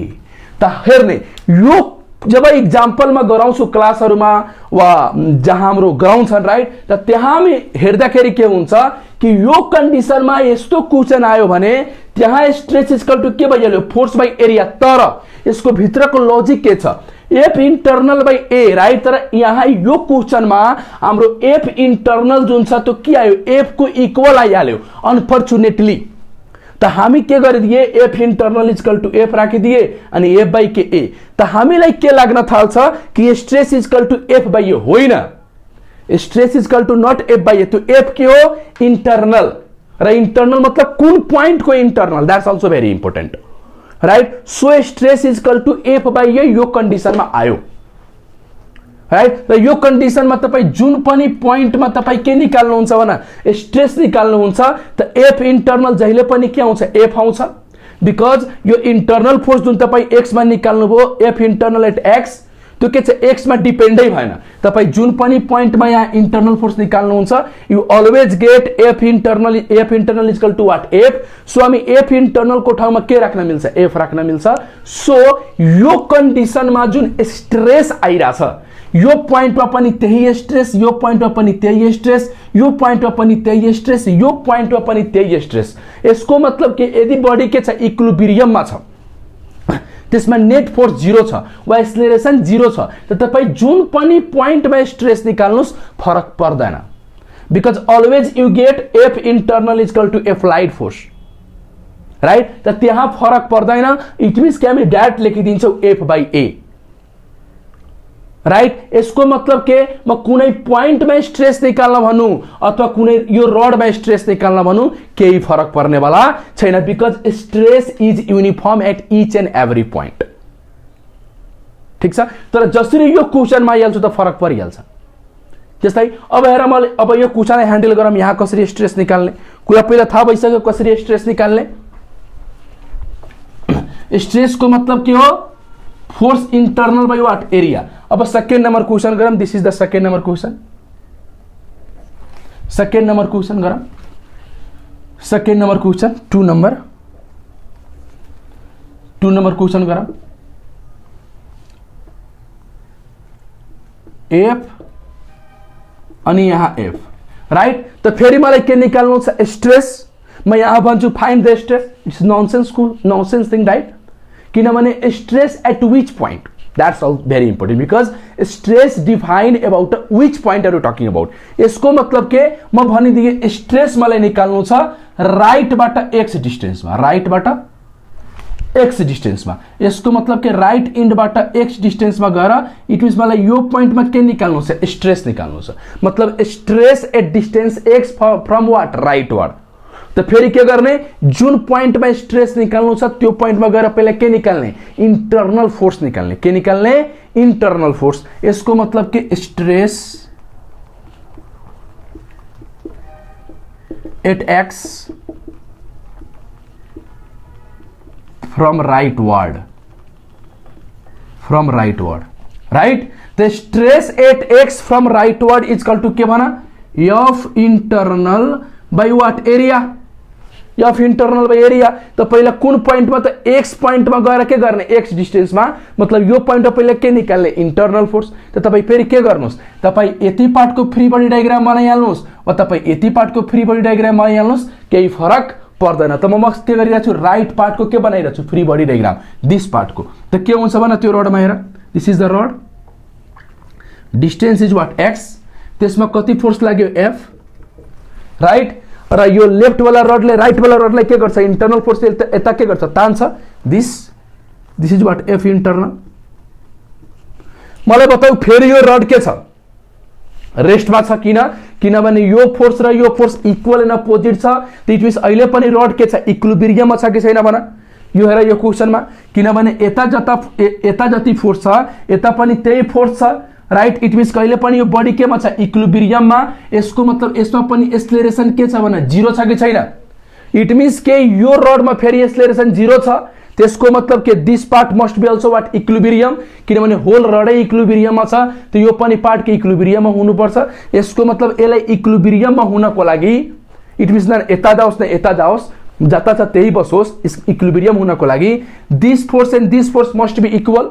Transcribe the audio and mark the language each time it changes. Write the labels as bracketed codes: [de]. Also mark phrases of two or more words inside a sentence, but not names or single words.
[ne] त हेर्ने यो जब इक्जाम्पल में गराउँछु क्लासहरुमा वा जहाँ हाम्रो गराउँछन् राइट, त त्यहाँ हामी हेर्दाखेरि के हुन्छ कि यो कन्डिसनमा यस्तो क्वेशन आयो भने त्यहाँ [en] stress is equal to [ne] के भइहाल्यो [en] force by area. [ne] तर यसको भित्रको लजिक के छ [en] F internal by A [ne] राइट। तर यहाँ यो क्वेशन में हाम्रो [en] F internal [ne] जुन छ त्यो के आयो एफ को इक्वल आइहाल्यो अनफर्चुनेटली। त हामी के गरिदिए [en] F internal is equal to F [ne] राखिदिए अनि एफ बाई के ए। त हामीलाई के लाग्न थाल्छ कि [en] stress is equal to F by A [ne] होइन, [en] stress is equal to not F by A. [ne] त्यो एफ के हो इंटरनल र इंटरनल मतलब कुन पॉइंट को इंटरनल, [en] that's also very important right. so stress is equal to F by A [ne] यो कंडीशन में आयो [en] राइट। [ne] र यो कंडीशन में तपाई जुन पनि पॉइंट में तपाई के निकाल्नुहुन्छ भने स्ट्रेस निकाल्नुहुन्छ त [en] F internal [ne] जहिले पनि के आउँछ एफ आउँछ। बिकज यो [en] internal force [ne] जुन तपाई एक्स में निकाल्नुभयो [en] F internal at x [ne] त्यो के छ एक्स में डिपेन्डै भएन। तपाई जुन पनि पॉइंट में यहाँ [en] internal force [ne] निकाल्नुहुन्छ [en] you always get F internal is equal to what F. [ne] सो हामी [en] F internal [ne] को ठाउँमा के राख्न मिल्छ एफ राख्न मिल्छ। सो यो कंडीशन में जुन स्ट्रेस आइराछ यो पॉइंट में पनि त्यही स्ट्रेस, यो पॉइंट में पनि त्यही स्ट्रेस, यो पॉइंट में पनि त्यही स्ट्रेस, यो पॉइंट में पनि त्यही स्ट्रेस। यसको मतलब के यदि बॉडी के छ इक्विलिब्रियम में छ त्यसमा [en] net force [ne] 0 छ वा एक्सेलरेशन 0 छ त तपाई जुन पनि पॉइंट में स्ट्रेस निकाल्नुस् फरक पर्दैन। [en] because always you get F internal is equal to applied force right. [ne] त त्यहाँ फरक पर्दैन। [en] it means [ne] कि हामी डाइरेक्ट लेखिदिन्छौं [en] F by A right. [ne] यसको मतलब के म कुनै पॉइंट में स्ट्रेस निकाल्न भनौं अथवा कुनै यो रड में स्ट्रेस निकाल्न भनौं केही फरक पर्ने वाला छैन। [en] because stress is uniform at each and every point [ne] ठीक छ। तर जसरी यो क्वेशन मा आइहाल्छ त फरक परिहाल्छ। जस्तै अब हेर मैले अब यो [en] question handle [ne] गरौँ यहाँ कसरी स्ट्रेस निकाल्ने कुरा पहिला थाहा भइसक्यो कसरी स्ट्रेस निकाल्ने। स्ट्रेस को मतलब के हो [en] force internal by what area. [ne] अब [en] second number question [ne] गरम। [en] this is the second number question. second number question [ne] गरम। [en] second number question 2 number question [ne] गरम। एफ अनि यहाँ एफ राइट। तो फेरि मलाई के निकाल्नु छ स्ट्रेस। म यहाँ भन्छु [en] find the stress. it's nonsense thing right. किनभने stress at which point that's all very important because stress defined about which point are you talking about. [ne] इसको मतलब के म भनिदिए स्ट्रेस मलाई निकाल्नु छ राइट बाट [en] x distance [ne] में, राइट बाट [en] x distance [ne] में। इसको मतलब के [en] right end [ne] बाट [en] x distance [ne] में गएर [en] it means [ne] मलाई यो पॉइंट में के निकाल्नु छ स्ट्रेस निकाल्नु छ। [en] मतलब stress at distance x from what right word. [ne] तो फेरि के गर्ने जुन पॉइंट में स्ट्रेस निकाल्नु छ त्यो पॉइंट में गएर पहिले के निकाल्ने [en] internal force [ne] निकाल्ने। के निकाल्ने [en] internal force. [ne] यसको मतलब के [en] stress at x from right word right. [ne] तो [en] stress at x from right word is equal to [ne] के भना [en] F internal by what area. F internal by area. [ne] तो पहले कुन पॉइंट में तो [en] x point [ne] में गएर के गर्ने [en] x distance [ne] में मतलब यो पॉइंट में पहले के निकाल्ने [en] internal force. [ne] तो तपाई फेरि के गर्नुस् तपाई यति पार्ट को [en] free body diagram [ne] बनाइहाल्नुस् वा तपाई यति पार्ट को [en] free body diagram [ne] बनाइहाल्नुस् केही फरक पर्दैन। त म के गरिरहेछु [en] right part [ne] को के बनाइरहेछु [en] free body diagram this part [ne] को। त के हुन्छ भने त्यो रडमा हेर [en] this is the rod distance is what x. [ne] त्यसमा कति फोर्स लाग्यो एफ राइट। र यो लेफ्ट वाला रडले राइट वाला रडलाई के गर्छ [en] internal force [ne] यता के गर्छ तान्छ [en] this is what F internal. [ne] मलाई बताऊ फेरि यो रड के छ रेस्टमा छ किनभने यो फोर्स र यो फोर्स [en] equal and opposite [ne] छ। [en] it means [ne] अहिले पनि रड के छ इक्विलिब्रियममा छ कि छैन भन। यो हेर यो क्वेशनमा किनभने यता जति फोर्स छ यता पनि त्यही फोर्स छ राइट। [en] it means [ne] कहिले पनि यो बडी केमा छ, इक्विलिब्रियममा। यसको मतलब यसमा पनि एक्सेलरेसन के छ भने 0 छ कि छैन। [en] it means [ne] के यो रडमा फेरि एक्सेलरेसन 0 छ, त्यसको मतलब के [en] this part must be also what, [ne] इक्विलिब्रियम, किनभने होल रडै इक्विलिब्रियममा छ, त यो पनि पार्ट के इक्विलिब्रियममा हुनुपर्छ। यसको मतलब यसलाई इक्विलिब्रियममा हुनको लागि [en] it means [ne] न यता जाओस् न यता जाओस्, जता छ त्यही बसोस्, इक्विलिब्रियम हुनको लागि [en] this force and this force must be equal.